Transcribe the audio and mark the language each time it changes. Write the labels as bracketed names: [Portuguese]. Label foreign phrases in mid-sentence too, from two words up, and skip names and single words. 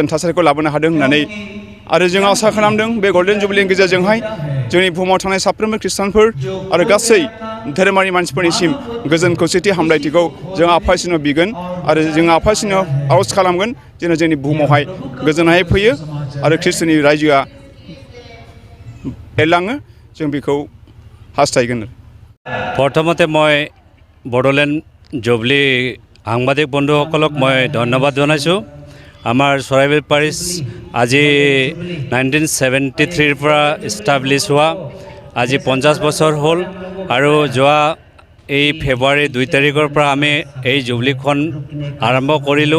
[Bodo] थासारिखौ लाबोनो हादों होननानै आरो जों आसा खालामदों बे गल्डेन जुबलिनि गेजेरजोंहाय जोंनि बुहुमाव थानाय साफ्रोमबो ख्रिस्टानफोर आरो गासै धोरोमारि मानसिफोरनिसिम गोजोन खौसेथि हामलायथिखौ जों आफा इसोरनाव बिगोन आरो जों आफा इसोरनाव आर'ज खालामगोन जेन जोंनि बुहुमावहाय गोजोननाय फैयो आरो ख्रिस्ट'नि रायजोआ एरलाङो, जों बेखौ हास्थायगोन। [Assamese] প্ৰথমতে মই বড়োলেণ্ড জুবলী সাংবাদিক বন্ধুসকলক মই ধন্যবাদ জনাইছোঁ। আমাৰ সৰাইবিল পেৰিছ আজি 1973 পৰা ইষ্টাব্লিছ হোৱা আজি 50 বছৰ হ'ল আৰু যোৱা এই ফেব্ৰুৱাৰী 2 তাৰিখৰ পৰা আমি এই জুবলিখন আৰম্ভ কৰিলোঁ।